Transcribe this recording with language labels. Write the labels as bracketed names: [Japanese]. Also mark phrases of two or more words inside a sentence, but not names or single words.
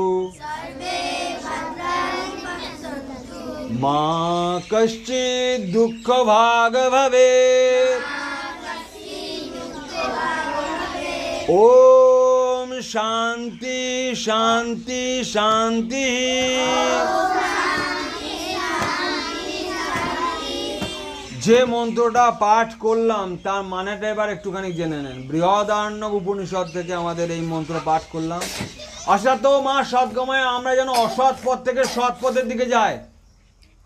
[Sanskrit] मा कश्चित् दुःखभाग् भवेत्। ओम शांति शांति शांति। [Bangla] যে মন্ত্রটা পাঠ করলাম তার মানেটা এবার একটুখানি জেনে নেন। বৃহদারণ্যক উপনিষদ থেকে আমাদের এই মন্ত্র পাঠ করলাম। [Sanskrit] অসতো মা সৎগময়, [Bangla] আমরা যেন অসৎ পথ থেকে সৎ পথের দিকে যাই।